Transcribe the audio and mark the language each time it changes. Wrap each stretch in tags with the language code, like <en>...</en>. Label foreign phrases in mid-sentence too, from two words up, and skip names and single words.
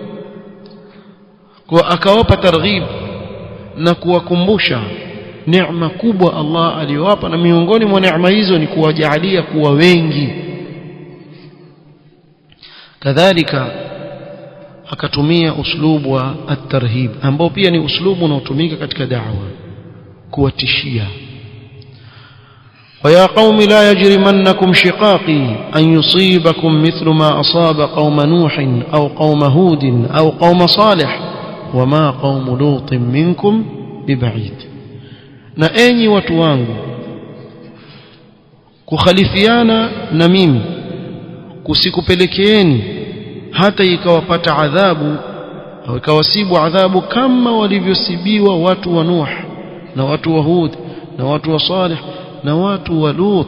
<sw>Kwa akawapa targhib na kuwakumbusha neema kubwa Allah aliyowapa, na miongoni mwa neema hizo ni kuwajalia kuwa wengi. Kadhalika akatumia uslubu wa at-tarhib, ambao pia ni uslubu unaotumika katika da'wa, kuwatishia.</sw> <ar>ويا قوم لا يجرمنكم شقاقي أن يصيبكم مثل ما أصاب قوم نوح أو قوم هود أو قوم صالح وما قوم لوط منكم ببعيد.</ar> <sw>na enyi watu wangu, kukhalifiana na mimi kusikupelekeeni hata ikawapata adhabu au ikawasibu adhabu kama walivyosibiwa watu wa Nuh na watu wa Hud na watu wa Salih na watu wa Lut.</sw>